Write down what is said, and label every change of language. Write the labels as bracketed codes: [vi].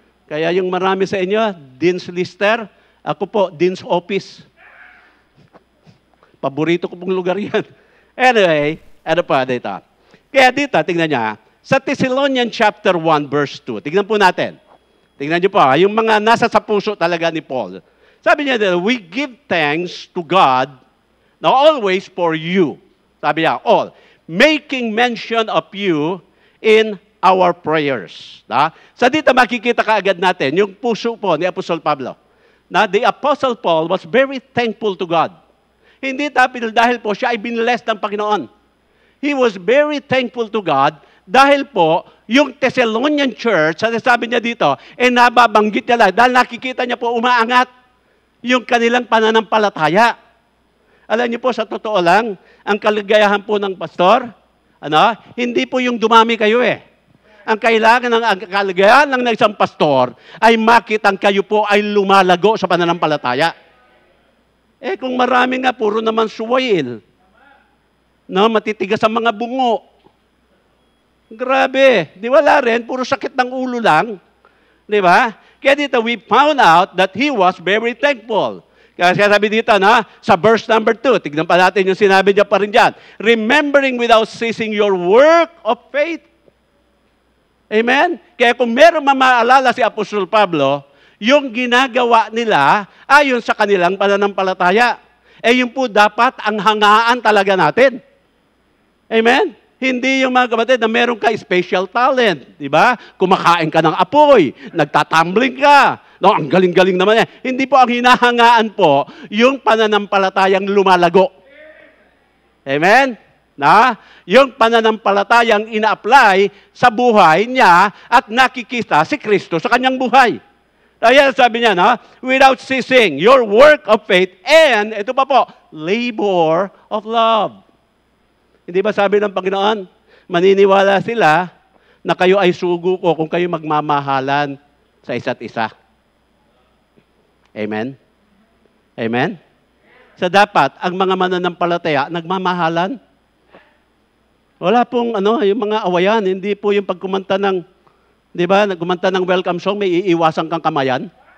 [tl] Kaya yung marami sa inyo, Dean's Lister, ako po, Dean's Office. Paborito ko pong lugar yan. Anyway, ano pa dito? Kaya dito, tingnan niya, sa Thessalonians chapter 1, verse 2. Tingnan po natin. Tingnan niyo po, yung mga nasa sa puso talaga ni Paul. Sabi niya, [en] we give thanks to God now always for you. Sabi niya, all. Making mention of you in our prayers. [tl] Sa dito makikita kaagad natin, yung puso po ni Apostle Pablo. [en] The Apostle Paul was very thankful to God. [tl] Hindi dahil po siya ay binless ng Panginoon. [en] He was very thankful to God [tl] dahil po yung Thessalonian church, sabi niya dito, nababanggit niya lang dahil nakikita niya po umaangat yung kanilang pananampalataya. Alam niyo po, sa totoo lang, ang kaligayahan po ng pastor, hindi po yung dumami kayo Ang kailangan ng kaligayahan ng isang pastor ay makitang kayo po ay lumalago sa pananampalataya. Kung marami nga, puro naman suwail. Matitigas ang mga bungo. Grabe. Di wala rin, puro sakit ng ulo lang. Di ba? Kaya dito, [en] we found out that he was very thankful. [tl] Kaya sabi dito, sa verse number 2, tignan pa natin yung sinabi niya pa rin dyan. [en] Remembering without ceasing your work of faith. [tl] Amen? Kaya kung meron mamaalala si Apostol Pablo, yung ginagawa nila ayon sa kanilang pananampalataya. Yun po dapat ang hangaan talaga natin. Amen? Hindi yung mga kapatid na meron ka [en] special talent. [tl] Di ba? Kumakain ka ng apoy, nagtatumbling ka. Ang galing-galing naman Hindi po ang hinahangaan po yung pananampalatayang lumalago. Amen? Yung pananampalatayang ina-apply sa buhay niya at nakikita si Kristo sa kanyang buhay. Kaya sabi niya, [en] without ceasing your work of faith and, [tl] ito pa po, [en] labor of love. [tl] Hindi ba sabi ng Panginoon, maniniwala sila na kayo ay sugo ko kung kayo magmamahalan sa isa't isa. Amen? Amen? So dapat, ang mga mananampalataya, nagmamahalan. Wala pong, yung mga awayan, hindi po yung pagkumanta ng, di ba, nagkumanta ng welcome song, may iiwasan kang kamayan.